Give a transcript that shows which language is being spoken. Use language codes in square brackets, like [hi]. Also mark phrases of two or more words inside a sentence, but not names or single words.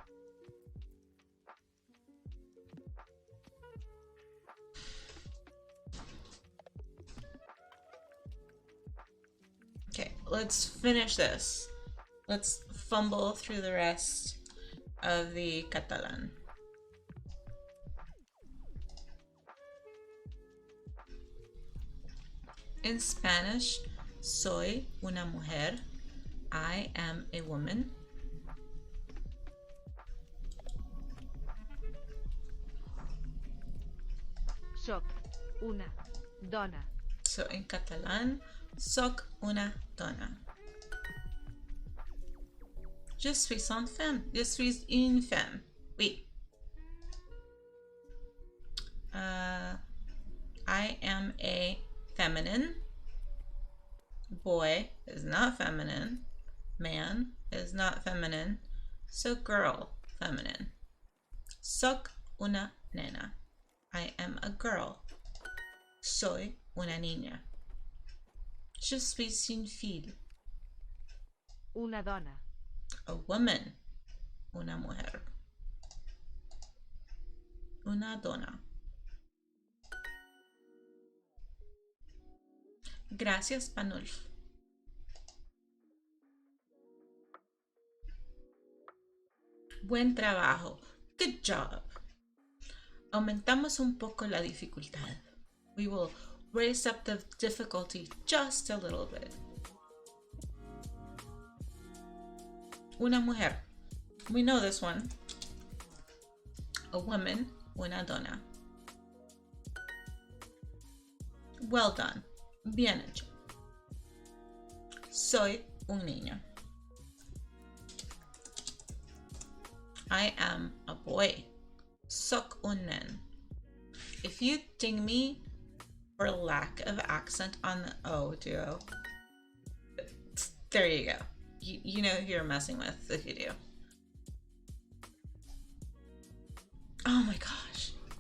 [en] Okay, let's finish this. Let's fumble through the rest of the Catalan. In Spanish, [es] soy una mujer. [en] I am a woman. [ca] Soc una dona. [en] So in Catalan, [ca] soc una dona. [fr] Je suis une femme. Je suis une femme. Oui. [en] I am a feminine. Boy is not feminine. Man is not feminine. So girl, feminine. [ca] Soc una nena. [en] I am a girl. [es] Soy una niña. [fr] Je suis une fille. [ca] Una dona. [en] A woman. [es] Una mujer. [ca] Una dona. [es] Gracias, Panulf. Buen trabajo. [en] Good job. [es] Aumentamos un poco la dificultad. [en] We will raise up the difficulty just a little bit. [es] Una mujer. [en] We know this one. A woman. [ca] Una dona. [en] Well done. [es] Bien hecho. Soy un niño. [en] I am a boy. [ca] Soc un nen. [en] If you ding me for lack of accent on the O duo, there you go. You know who you're messing with if you do. Oh my gosh.